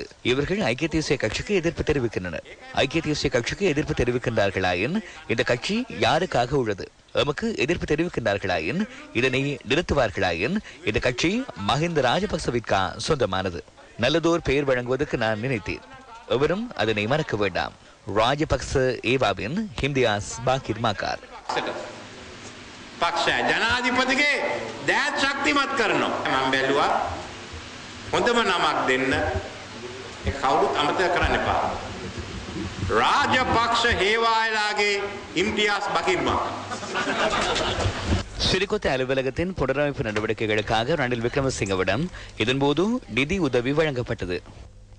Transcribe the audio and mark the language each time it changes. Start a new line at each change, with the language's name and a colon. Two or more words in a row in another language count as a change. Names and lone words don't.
Tamil: இவர்கள் ஐக்கிய தேசிய கட்சிக்கு எதிர்ப்பு தெரிவிக்கின்றனர். ஐக்கிய தேசிய கட்சிக்கு எதிர்ப்பு தெரிவிக்கின்றார்களாயின் இந்த கட்சி யாருக்காக உள்ளது? எமக்கு எதிர்ப்பு தெரிவிக்கின்றார்களாயின் இதனை நிறுத்துவார்களாயின் இந்த கட்சி மஹிந்த ராஜபக்சவிற்கா சொந்தமானது. நல்லதோர் பெயர் வழங்குவதற்கு நான் நினைத்தேன். எவரும் அதனை மறக்க வேண்டாம். ராஜபக்ச ஏவாவின் இம்தியாஸ் மாகிர் மாகார்
Sinhala: පක්ෂ ජනාධිපතිගේ දෑත් ශක්තිමත් කරනවා. මම බැලුවා හොඳම නමක් දෙන්න. ඒ කවුරුත් අමතක කරන්න එපා. රාජපක්ෂ හේවායලාගේ ඉම්තියාස් බකිර්මා.
Tamil: சிறிகொத்த அலுவலகத்தின் புனரமைப்பு நடவடிக்கைகளுக்காக ரணில் விக்ரமசிங்கவிடம் இதன்போது நிதி உதவி வழங்கப்பட்டது.